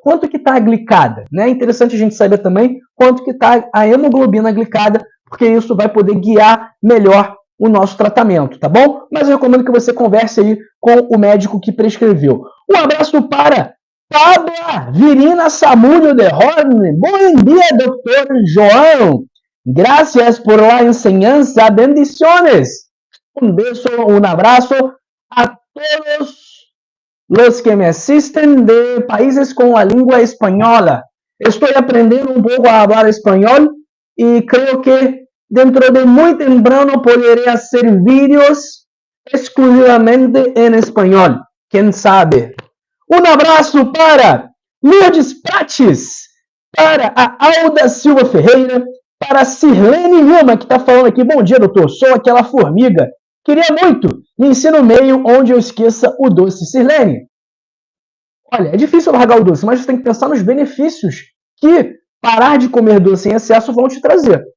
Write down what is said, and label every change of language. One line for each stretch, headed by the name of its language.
Portuguese: Quanto que está a glicada? Né? É interessante a gente saber também quanto que está a hemoglobina glicada, porque isso vai poder guiar melhor o nosso tratamento, tá bom? Mas eu recomendo que você converse aí com o médico que prescreveu. Um abraço para Pabla Virina Samudio de Horn. Bom dia, doutor João.
Spanish: Gracias por la enseñanza. Bendiciones. Un beso, un abrazo a todos los que me asisten de países con la lengua española. Estoy aprendiendo un poco a hablar español y creo que dentro de muy temprano podré hacer vídeos exclusivamente en español. ¿Quién sabe?
Portuguese: Um abraço para Lourdes Prates, para a Alda Silva Ferreira, para a Sirlene Lima, que está falando aqui, bom dia, doutor, sou aquela formiga. Queria muito me ensino meio onde eu esqueça o doce. Sirlene, olha, é difícil largar o doce, mas você tem que pensar nos benefícios que parar de comer doce em excesso vão te trazer.